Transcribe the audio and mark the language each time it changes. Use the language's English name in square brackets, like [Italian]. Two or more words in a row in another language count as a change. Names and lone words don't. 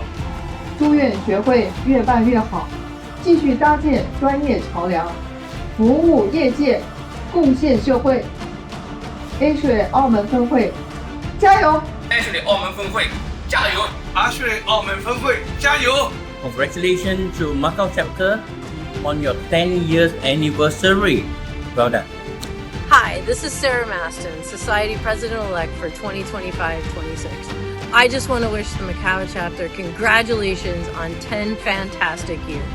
[Cantonese] 祝願學會越辦越好，繼續搭建專業橋梁，服務業界，貢獻社會。ASHRAE澳門分會加油！ASHRAE澳門分會加油！ASHRAE澳門分會加油 [English] ！Congratulations to Macau chapter on your 10 years anniversary. Well done. Hi, this is Sarah Maston, Society President-elect for 2025-26. I just want to wish the Macau chapter congratulations on 10 fantastic years.